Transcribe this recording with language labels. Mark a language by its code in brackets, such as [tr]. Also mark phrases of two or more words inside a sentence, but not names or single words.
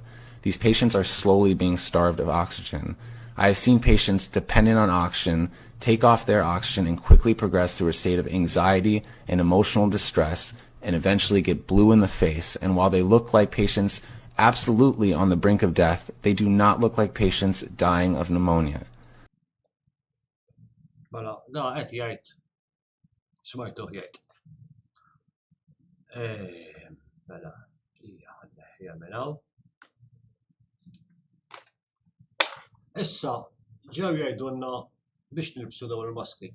[en] These patients are slowly being starved of oxygen. I have seen patients dependent on oxygen take off their oxygen and quickly progress through a state of anxiety and emotional distress and eventually get blue in the face. And while they look like patients absolutely on the brink of death, they do not look like patients dying of pneumonia. [mt] Mela, da qed jgħid smajtuh jgħid. Mela, hija minn hawn. Issa ġew jgħidulna biex nilbsu dawn il-maskli.